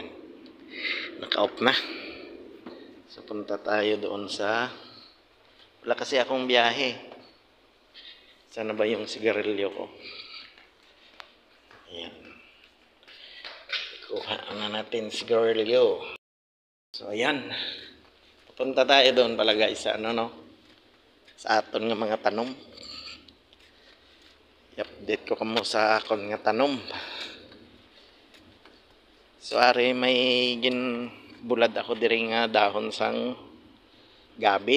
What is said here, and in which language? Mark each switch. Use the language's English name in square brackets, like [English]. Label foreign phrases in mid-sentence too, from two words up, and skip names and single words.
[Filipino] Naka-off na. So punta tayo doon sa... Wala kasi akong biyahe. Sana ba yung sigarilyo ko? Ayan. Kuha na natin sigarilyo. So ayan. Punta tayo doon pala guys sa sa [Hiligaynon] aton nga mga tanom. I-update ko kamo sa akon nga tanom. So ari may ginbulad ako diri nga dahon sang gabi.